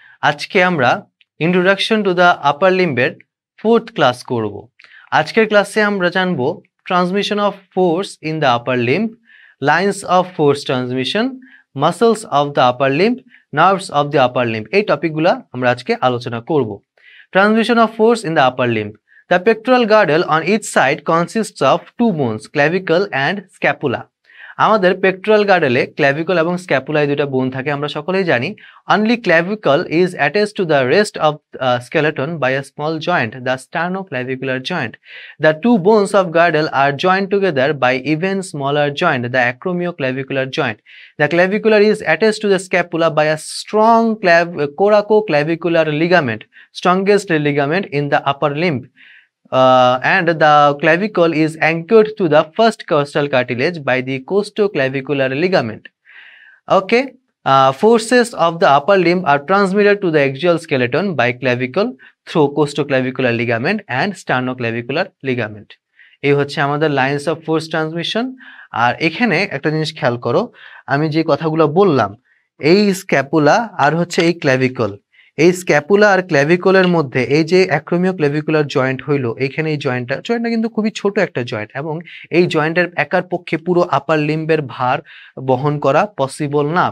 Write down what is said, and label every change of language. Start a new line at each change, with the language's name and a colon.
Bangla: আজকে আমরা introduction to the upper লিম্বের 4th class করব। আজকের ক্লাসে আমরা জানব
English: Transmission of force in the upper limb, lines of force transmission, muscles of the upper limb, nerves of the upper limb.
Bangla: এই টপিকগুলো আমরা আজকে আলোচনা করব।
English: Transmission of force in the upper limb. The pectoral girdle on each side consists of two bones, clavicle and scapula.
Bangla: আমাদের pectoral গার্ডেলে clavicle এবং scapula এই দুটো বোন থাকে, আমরা সকলেই জানি।
English: Only clavicle is attached to the rest of skeleton by a small joint, the sternoclavicular joint. The two bones of girdle are joined together by even smaller joint, the acromioclavicular joint. The clavicular is attached to the scapula by a strong coracoclavicular ligament, strongest ligament in the upper limb. And the clavicle is anchored to the first costal cartilage by the costoclavicular ligament. Okay, forces of the upper limb are transmitted to the axial skeleton by clavicle through costoclavicular ligament and sternoclavicular ligament.
Bangla: এই হচ্ছে আমাদের
English: Lines of force transmission.
Bangla: আর এখানে একটা জিনিস খেয়াল করো, আমি যে কথাগুলো বললাম, এই স্ক্যাপুলা আর হচ্ছে এই ক্ল্যাভিকল, এই স্ক্যাপুলা আর ক্ল্যাভিকলের মধ্যে এই যে অ্যাক্রোমিওক্ল্যাভিকুলার জয়েন্ট হইলো, এইখানে এই জয়েন্টটা কিন্তু খুবই ছোট একটা জয়েন্ট, এবং এই জয়েন্টের একার পক্ষে পুরো আপার লিম্বের ভার বহন করা পসিবল না।